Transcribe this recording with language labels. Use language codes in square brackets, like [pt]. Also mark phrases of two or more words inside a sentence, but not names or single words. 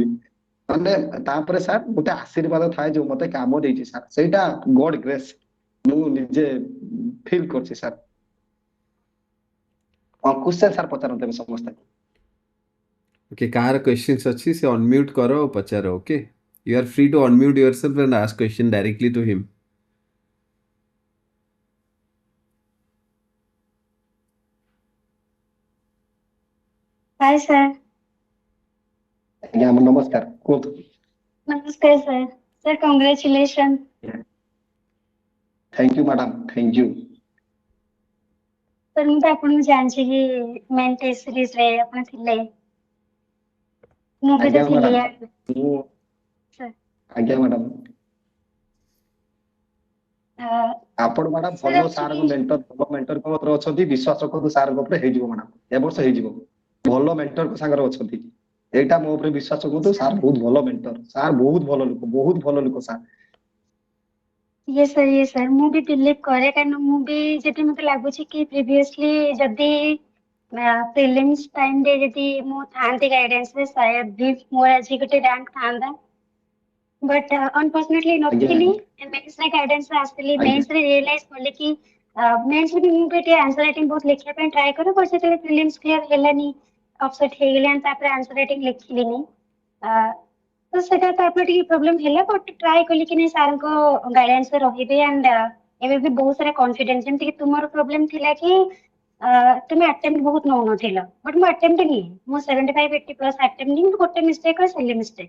[or] ମାନେ ତାପରେ ସାର୍ ଗୋଟେ ଆଶୀର୍ବାଦ ଥାଏ ଯୋଉ ମତେ କାମ ଦେଇଛି ସାର୍, ସେଇଟା [en] God grace, [or] ମୁଁ ନିଜେ ଫିଲ୍ କରୁଛି ସାର୍। କ୍ୱେଶ୍ଚନ ସାର୍ ପଚାରନ୍ତୁ ଏବେ ସମସ୍ତେ। ଓକେ, କାହାର କ୍वेश्चंस ଅଛି ସେ ଅନମ୍यूट କର ଆଉ ପଚାର। [en] ଓକେ, you are free to unmute yourself and ask question directly to him. hi sir. [or] ଆଜ୍ଞା ନମସ୍କାର, କୁହନ୍ତୁ। [hi] नमस्कार सर। सर कॉन्ग्रेचुलेशन। [en] thank you madam, thank you. [or] सर ମୁଁ ତ ଆପଣଙ୍କୁ ଜାଣିଛି କି [en] mains test series [or] ରେ ଆପଣ ଥିଲେ, ମୁଁ ବି ତ ଆଜ୍ଞା ଥିଲି ମ୍ୟାଡାମ, ସାର୍। ମୁଁ ଆଜ୍ଞା ମ୍ୟାଡାମ, ଆପଣ ମ୍ୟାଡାମ ସାର୍ ଭଲ ଆକ୍ଚୁଆଲି ସାରଙ୍କ ମେଣ୍ଟର, ଭଲ ମେଣ୍ଟର କତରେ ଅଛନ୍ତି, ବିଶ୍ୱାସ ରଖନ୍ତୁ ସାରଙ୍କ ଉପରେ ହେଇଯିବ ମ୍ୟାଡାମ, ଏ ବର୍ଷ ହେଇଯିବ, ଭଲ ମେଣ୍ଟରଙ୍କ ସାଙ୍ଗରେ ଅଛନ୍ତି, ଏଇଟା ମୋ ଉପରେ ବିଶ୍ୱାସ ରଖନ୍ତୁ, ସାର୍ ବହୁତ ଭଲ ମେଣ୍ଟର, ସାର୍ ବହୁତ ଭଲ ଲୋକ, ବହୁତ ଭଲ ଲୋକ ସାର୍। ये सर ମୁଁ ବି ବିଲିଭ କରେ, କାରଣ ମୁଁ ବି ଯଦି ମତେ ଲାଗୁଛି କି ପ୍ରିଭିୟସଲି ଯଦି [en] prelims time [or] ରେ ଯଦି ମୁଁ ଥାନ୍ତି ଗାଇଡାନ୍ସ ରେ, शायद ବି ମୋର ଆଜି ଗୋଟେ ରାଙ୍କ ଥାନ୍ତା, [en] but unfortunately [or] ଆଜ୍ଞା ନଥିଲି। ଆଜ୍ଞା ମେନ୍ସ ରେ ଗାଇଡାନ୍ସ ରେ ଆସିଲି, ଆଜ୍ଞା ମେନ୍ସ ରେ ରିୟଲାଇଜ କଲି କି ମେନ୍ସ ରେ ବି ମୁଁ ବି ଟିକେ [en] answer writing [or] ବହୁତ ଲେଖିବା ପାଇଁ ଟ୍ରାଏ କରେ, ବଟ୍ ଯେତେବେଳେ ପ୍ରିଲିମ୍ସ କ୍ଲିୟର ହେଲାନି, ଅପସେଟ ହେଇଗଲି, and ତାପରେ [en] answer writing [or] ଲେଖିଲିନି, ତ ସେଟା ତାପରେ ଟିକେ ପ୍ରୋବ୍ଲେମ ହେଲା, ବଟ୍ ଟ୍ରାଏ କଲି କି ନାଇଁ ସାରଙ୍କ ଗାଇଡାନ୍ସ ରେ ରହିବି, and ଏବେ ବି ବହୁତ ସାରା କନଫିଡେନ୍ସ, ଯେମିତି କି ତୁମର ପ୍ରୋବ୍ଲେମ ଥିଲା କି ତୁମେ ଆଟେମ୍ପ୍ଟ ବହୁତ ନଉନଥିଲ, ବଟ୍ ମୁଁ ଆଟେମ୍ପ୍ଟ ନିଏ, ମୁଁ 75-80+ ଆଟେମ୍ପ୍ଟ ନିଏ, କିନ୍ତୁ ଗୋଟେ ମିଷ୍ଟେକ୍ ହୁଏ, [en] silly mistake.